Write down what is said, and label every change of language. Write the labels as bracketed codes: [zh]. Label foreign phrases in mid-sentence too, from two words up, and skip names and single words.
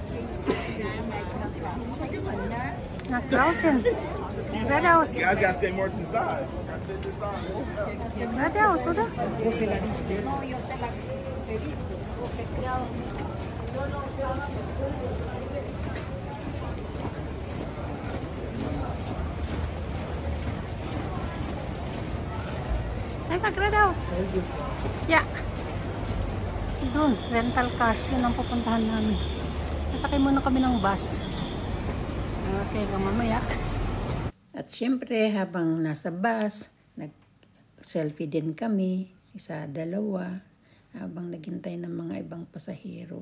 [de] Nach draußen. Geradeaus. [en] You guys gotta stay more to the side. [de] Geradeaus, oder? Einfach geradeaus. Ja. [tl] Doon, [en] rental cars. [tl] Yun ang pupuntahan namin. Nasakay muna kami ng bus. Okay, hanggang mamaya. At syempre, habang nasa bus, nag-selfie din kami, isa, dalawa, habang naghintay ng mga ibang pasahero.